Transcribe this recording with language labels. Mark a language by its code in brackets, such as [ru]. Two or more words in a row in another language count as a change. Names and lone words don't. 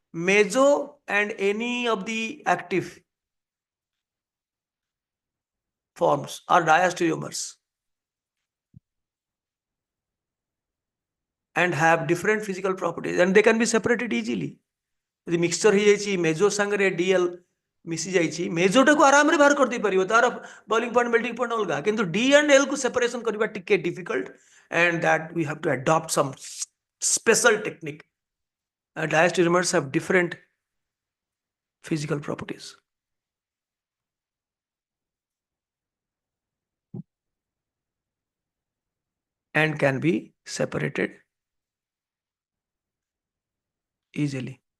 [en] Meso and any of the active forms are diastereomers and have different physical properties, and they can be separated easily. The mixture [or] ହେଇଯାଇଛି meso ସାଙ୍ଗରେ DL ମିଶି ଯାଇଛି, mesoଟାକୁ ଆରାମରେ ବାହାର କରିଦେଇ ପାରିବ, ତାର [en] boiling point melting point [or] ଅଲଗା, କିନ୍ତୁ [en] D and L [or] କୁ separation କରିବା ଟିକେ [en] difficult, and that we have to adopt some special technique. Diastereomers have different physical properties. And can be separated easily.